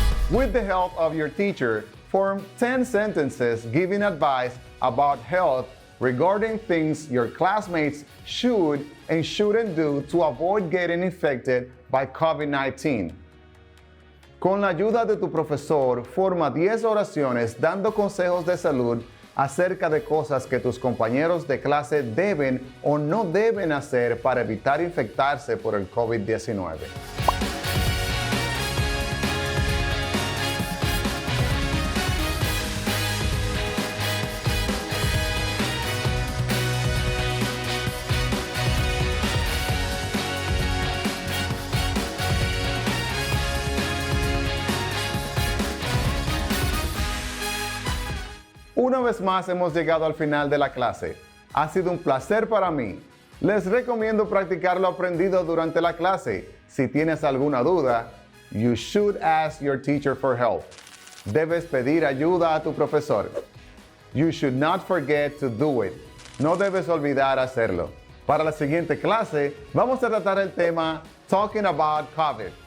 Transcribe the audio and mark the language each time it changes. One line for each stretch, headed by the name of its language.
English: With the help of your teacher, form 10 sentences giving advice about health regarding things your classmates should and shouldn't do to avoid getting infected by COVID-19.
Spanish: Con la ayuda de tu profesor, forma 10 oraciones dando consejos de salud acerca de cosas que tus compañeros de clase deben o no deben hacer para evitar infectarse por el COVID-19. Una vez más hemos llegado al final de la clase. Ha sido un placer para mí. Les recomiendo practicar lo aprendido durante la clase. Si tienes alguna duda,
English: you should ask your teacher for help.
Spanish: Debes pedir ayuda a tu profesor.
English: You should not forget to do it.
Spanish: No debes olvidar hacerlo. Para la siguiente clase, vamos a tratar el tema Talking About COVID.